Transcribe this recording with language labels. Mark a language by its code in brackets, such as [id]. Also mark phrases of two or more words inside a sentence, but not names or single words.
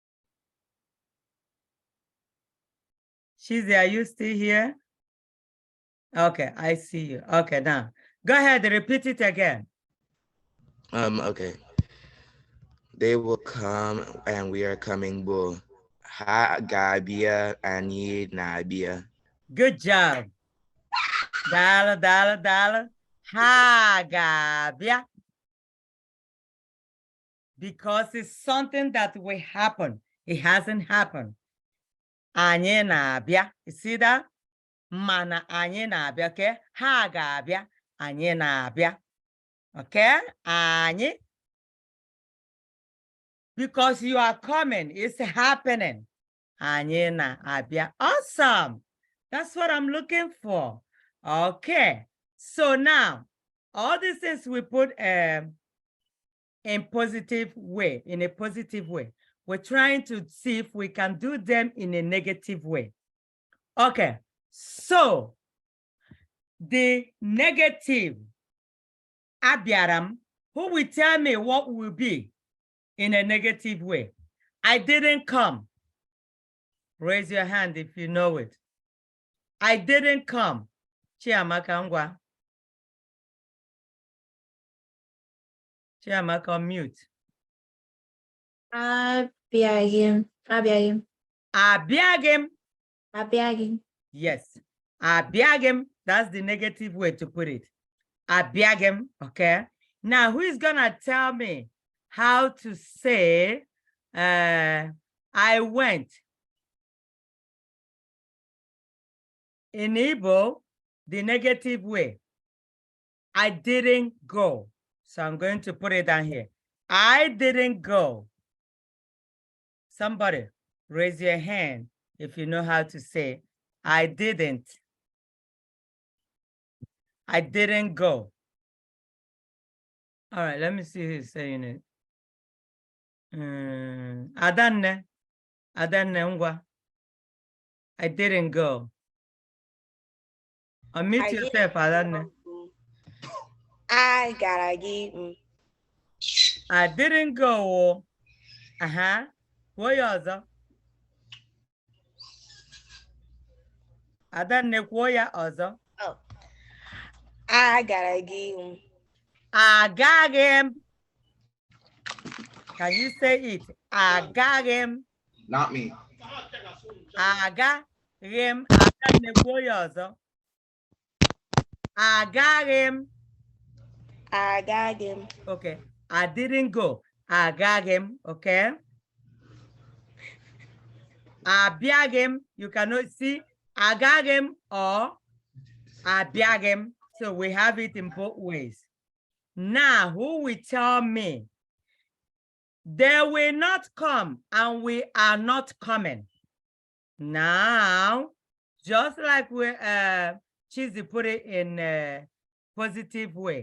[en] Cheesy, are you still here? Okay, I see you. Okay, now go ahead, repeat it again. Okay. They will come and we are coming, bo. [ig] Ha ga-abịa, anyị na-abịa. [en] Good job. [ig] Dala. Ha ga-abịa. [en] Because it's something that will happen. It hasn't happened. [ig] Anyị na-abịa. [en] You see that? [ig] Mana anyị na-abịa, okay? Ha ga-abịa. Anyị na-abịa. Okay? Anyị. [en] Because you are coming, it's happening. [ig] Anyị na-abịa. [en] Awesome. That's what I'm looking for. Okay. So now, all these things we put in positive way, in a positive way. We're trying to see if we can do them in a negative way. Okay. So, the negative, abịaram, who will tell me what will be in a negative way? I didn't come. Raise your hand if you know it. I didn't come. [ig] Chiamaka ngwa. [en] Chiamaka, mute. [ig] Abịaghị. Abịaghị. Abịaghị. Yes. Abịaghị. [en] That's the negative way to put it. [ig] Abịaghị. Okay. [en] Now, who is going to tell me how to say I went? In Igbo, the negative way, I didn't go. So I'm going to put it down here. I didn't go. Somebody raise your hand if you know how to say, I didn't. I didn't go. All right, let me see who's saying it. [ig] Adanne. Adanne ngwa. [en] I didn't go. Unmute yourself, Adanne. I gotta give. I didn't go. What ọzọ? [ig] Adanne kwuo ya ọzọ. [en] Oh, I gotta give. [ig] Agaghị m. [en] Can you say it? [ig] Agaghị m. [en] Not me. [ig] Agaghị m. Adanne kwuo ya ọzọ. Agaghị m. [en] I got him. Okay. I didn't go. [ig] Agaghị m. Okay. Abịaghị m. [en] You cannot see [ig] agaghị m [en] or [ig] abịaghị m. [en] So we have it in both ways. Now, who will tell me they will not come and we are not coming? Now, just like we Chizzy put it in a positive way.